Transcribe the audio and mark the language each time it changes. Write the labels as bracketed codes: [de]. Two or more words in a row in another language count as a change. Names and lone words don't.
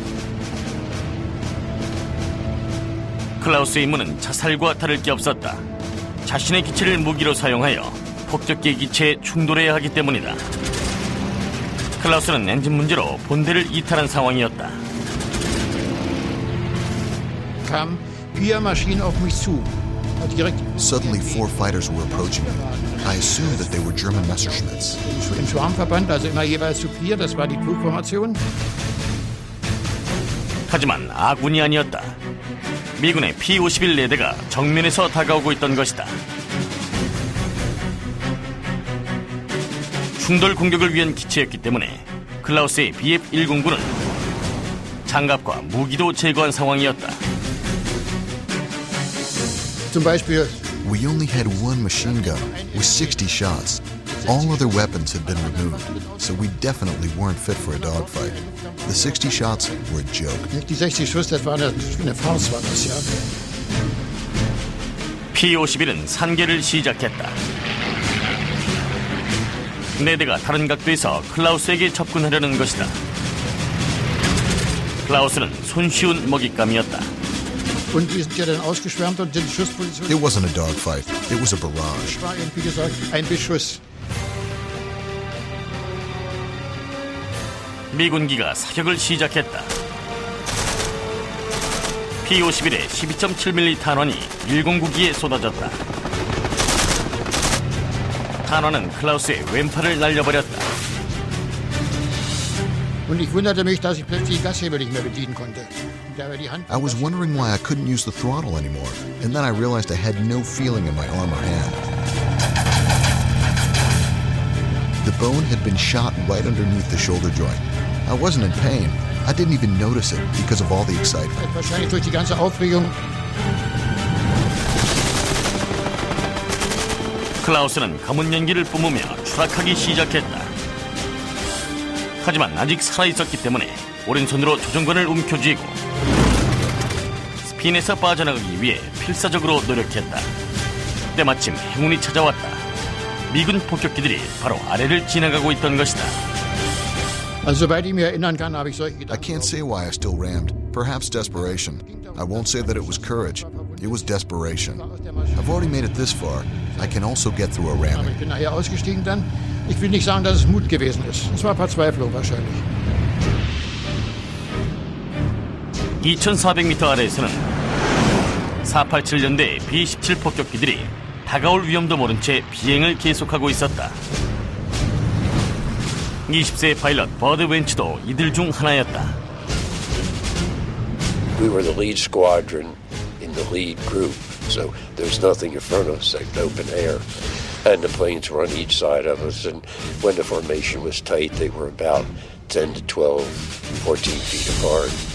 [ko] 클라우스의 임무는 자살과 다를 게 없었다. 자신의 기체를 무기로 사용하여 폭격기 기체에 충돌해야 하기 때문이다. 클라우스는 엔진 문제로 본대를 이탈한 상황이었다. [de] Kamen 4 Maschinen auf mich zu. [en] Suddenly 4 fighters were approaching me. I assumed that they were German Messerschmitts. [de] Im Schwarmverband, also immer jeweils zu 4, das war die Flugformation. [ko] 하지만 아군이 아니었다. 미군의 P-51 레대가 정면에서 다가오고 있던 것이다. 충돌 공격을 위한 기체였기 때문에 클라우스의 BF-109는 장갑과 무기도 제거한 상황이었다. [de] Zum Beispiel, [en] we only had 1 machine gun with 60 shots. All other weapons had been removed, so we definitely weren't fit for a dogfight. The 60 shots were a joke. [de] Die 60 Schuss, das war eine Farce, war das, ja. [ko] P-51은 산계를 시작했다. 네대가 다른 각도에서 클라우스에게 접근하려는 것이다. 클라우스는 손쉬운 먹잇감이었다. [de] Und wir sind ja dann ausgeschwärmt und in Schussposition. [en] It wasn't a dogfight. It was a barrage. [de] War wie gesagt ein Beschuss. [ko] 미군기가 사격을 시작했다. P-51의 12.7mm 탄환이 109기에 쏟아졌다. 탄환은 클라우스의 왼팔을 날려버렸다. [de] Und ich wunderte mich, dass ich plötzlich den Gashebel nicht mehr bedienen konnte. [en] I was wondering why I couldn't use the throttle anymore, and then I realized I had no feeling in my arm or hand. The bone had been shot right underneath the shoulder joint. I wasn't in pain. I didn't even notice it because of all the excitement. [de] Wahrscheinlich durch die ganze Aufregung. [ko] 클라우스는 검은 연기를 뿜으며 추락하기 시작했다. 하지만 아직 살아있었기 때문에 오른손으로 조종관을 움켜쥐고 스핀에서 빠져나가기 위해 필사적으로 노력했다. 때마침 행운이 찾아왔다. 미군 폭격기들이 바로 아래를 지나가고 있던 것이다. [de] Also, soweit ich mich erinnern kann, habe ich solche Gedanken. [en] I can't say why I still rammed. Perhaps desperation. I won't say that it was courage. It was desperation. I've already made it this far. I can also get through a ramming. [de] Ich bin nachher ausgestiegen dann. Ich will nicht sagen, dass es Mut gewesen ist. Es war Verzweiflung wahrscheinlich. [ko] 2400m 아래에서는 487년대 B-17 폭격기들이 다가올 위험도 모른 채 비행을 계속하고 있었다. 20세 파일럿 버드 웬츠도 이들 중 하나였다. [en] We were the lead squadron in the lead group, so there's nothing in front of us except open air. And the planes were on each side of us, and when the formation was tight, they were about 10 to 12, 14 feet apart.